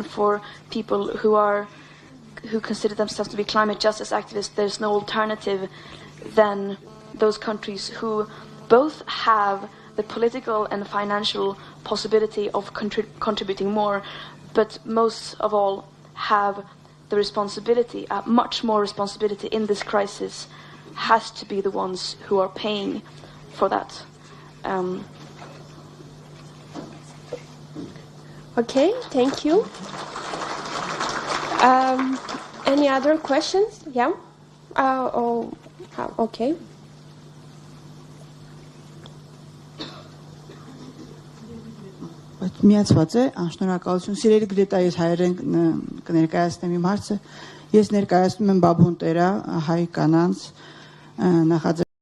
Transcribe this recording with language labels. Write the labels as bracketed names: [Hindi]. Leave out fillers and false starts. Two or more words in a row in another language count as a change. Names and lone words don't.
[English] for people who consider themselves to be climate justice activists, there's no alternative than those countries who both have the political and financial possibility of contributing more, but most of all have the responsibility, much more responsibility in this crisis, has to be the ones who are paying for that. Okay, thank you. Any other questions? Yeah? Okay. [Armenian] Միացված է, անշնորհակալություն։ Սիրելի Գրետա, ես հայերեն կներկայացնեմ իմ հարցը։ Ես ներկայացնում եմ Բաբուն տերա հայ կանանց նախաձեռնության